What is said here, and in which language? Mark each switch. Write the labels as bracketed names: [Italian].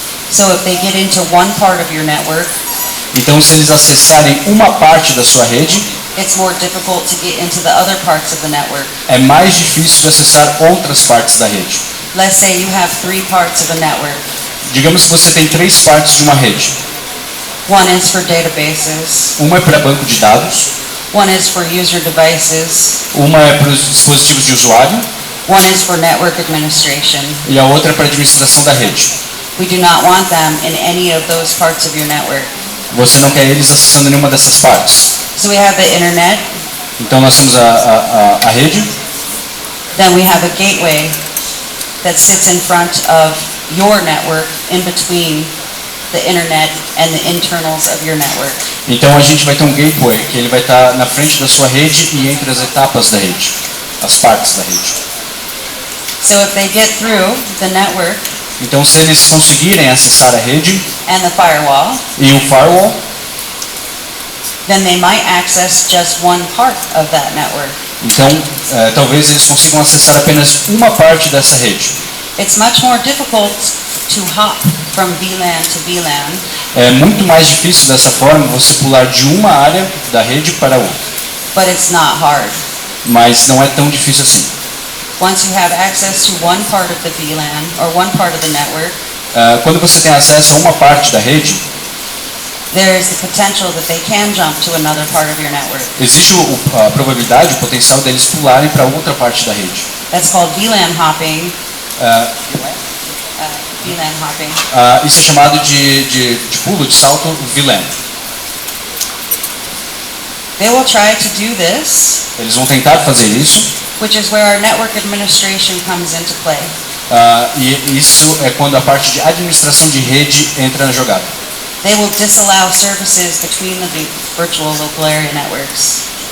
[English] So if they get into one part of your network, [Portuguese] Então, se eles acessarem uma parte da sua rede, [English] it's more difficult to get into the other parts of the network. [Portuguese] é mais difícil de acessar outras partes da rede. [English] Let's say you have 3 parts of a network. [Portuguese] Digamos que você tem 3 partes de uma rede. [English] One is for databases, [Portuguese] Uma é para banco de dados, [English] one is for user devices, [Portuguese] uma é para os dispositivos de usuário [English] one is for network administration. [Portuguese] e a outra é para a administração da rede. [English] We do not want them in any of those parts of your network. [Portuguese] Você não quer eles acessando nenhuma dessas partes. [English] So we have the internet, [Portuguese] Então nós temos a rede, [English] then we have a gateway that sits in front of your network, in between the internet and the internals of your network. [Portuguese] então a gente vai ter um gateway que ele vai estar na frente da sua rede e entre as etapas da rede, as partes da rede. [English] So if they get through the network [Portuguese] Então se eles conseguirem acessar a rede [English] and the firewall, [Portuguese] e o firewall, [English] then they might access just one part of that network. [Portuguese] então talvez eles consigam acessar apenas uma parte dessa rede. [English] It's much more difficult to hop from VLAN to VLAN [Portuguese] É muito mais difícil dessa forma você pular de uma área da rede para outra, [English] but it's not hard. [Portuguese] mas não é tão difícil assim. [English] Once you have access to one part of the VLAN or one part of the network, [Portuguese] Quando você tem acesso a uma parte da rede, [English] there is the potential that they can jump to another part of your network. [Portuguese] existe a probabilidade, o potencial deles pularem para outra parte da rede. [English] That's called VLAN hopping. Uh, VLAN hopping. [Portuguese] Isso é chamado de pulo, de salto VLAN. [English] They will try to do this, [Portuguese] Eles vão tentar fazer isso, [English] which is where our network administration comes into play. [Portuguese] E isso é quando a parte de administração de rede entra na jogada. [English] They will disallow services between the virtual local area networks.